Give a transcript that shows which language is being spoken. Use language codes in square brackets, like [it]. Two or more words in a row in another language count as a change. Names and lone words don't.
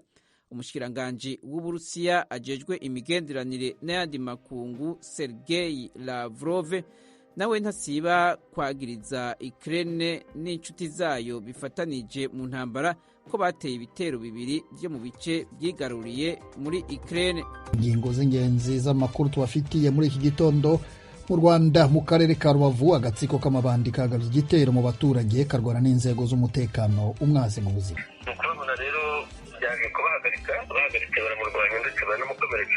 [rn] Umushikiranganji w'Uburusiya ajejwe imigenderanire n'ayandi makungu Sergei Lavrov nawe ntasiba kwagiriza Ukraine n'inshuti zayo bifatanije mu ntambara ko bateye ibitero bibiri byo mu bice byigaruriye muri Ukraine. [rw] Ingingo z'ingenzi z'amakuru tubafitiye muri iki gitondo. Mu Rwanda mu karere ka Rubavu agatsiko k'amabandi kagabye igitero mu baturage karwana n'inzego z'umutekano umwaze mu buzima. Ukabona rero yaje kubahagarika baramurwanya ndetse banamukomeretsa.